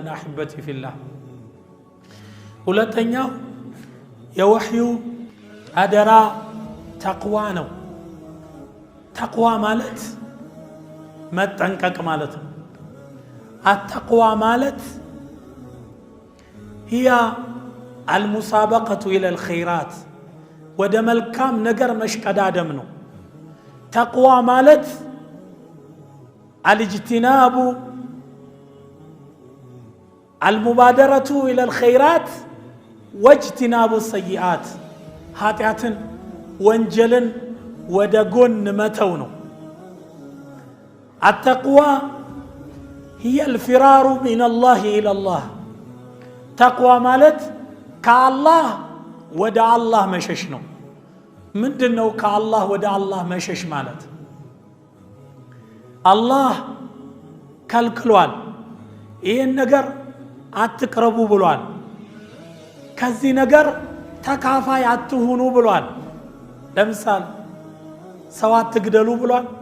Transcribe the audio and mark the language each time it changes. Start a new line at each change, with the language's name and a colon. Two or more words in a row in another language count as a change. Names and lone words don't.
Arabic: أحبتي في الله።
Amharic: ሁለተኛው የወህዩ አደራ ተቅዋ ነው። ተቅዋ ማለት መጠንቀቅ ማለት ነው። አተቅዋ ማለት
Arabic: هي المسابقة إلى الخيرات
Amharic: ወደ መልካም ነገር መሽቀዳደም ነው። ተቅዋ ማለት
Arabic: الاجتناب المبادرة إلى الخيرات واجتناب السيئات
Amharic: ኃጢአትን ወንጀልን ወደ ጎን መተው ነው።
Arabic: التقوى هي الفرار من الله إلى الله
Amharic: ተቅዋ ማለት ከአላህ ወደ አላህ መሸሽ ነው። ምንድነው ከአላህ ወደ አላህ መሸሽ ማለት? አላህ ከልክሏል፣ ይህን ነገር አትቅረቡ ብሏል፣ ከዚህ ነገር ተካፋይ አትሁኑ ብሏል። ለምሳሌ ሰው አትግደሉ ብሏል።